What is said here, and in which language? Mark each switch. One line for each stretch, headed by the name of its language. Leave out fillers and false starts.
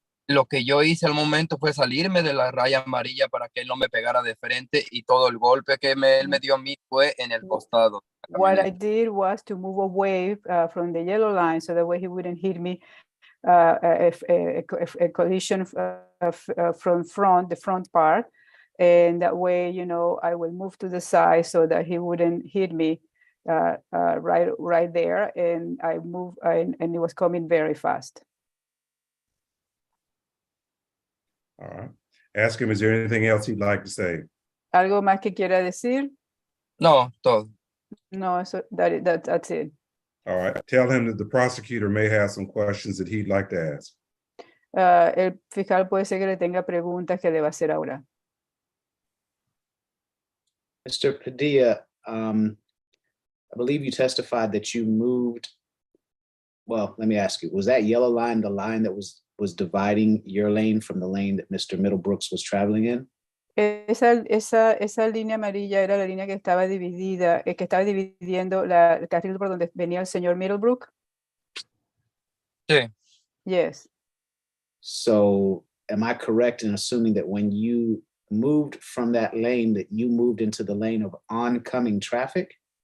Spanish: Lo que yo hice al momento fue salirme de la raya amarilla para que él no me pegara de frente y todo el golpe que él me dio a mí fue en el costado.
English: What I did was to move away from the yellow line so that way he wouldn't hit me a collision from the front part. And that way, you know, I will move to the side so that he wouldn't hit me right there. And I moved and it was coming very fast. All right. Ask him, is there anything else he'd like to say?
Spanish: ¿Algo más que quiera decir? No, todo.
English: No, so that's it. All right. Tell him that the prosecutor may have some questions that he'd like to ask.
Spanish: El fiscal puede ser que le tenga preguntas que le va a hacer ahora.
English: Mr. Padilla, I believe you testified that you moved. Well, let me ask you, was that yellow line the line that was dividing your lane from the lane that Mr. Middlebrooks was traveling in?
Spanish: Esa línea amarilla era la línea que estaba dividida, que estaba dividiendo el carril por donde venía el señor Middlebrook. Sí.
English: Yes. So am I correct in assuming that when you moved from that lane, that you moved into the lane of oncoming traffic?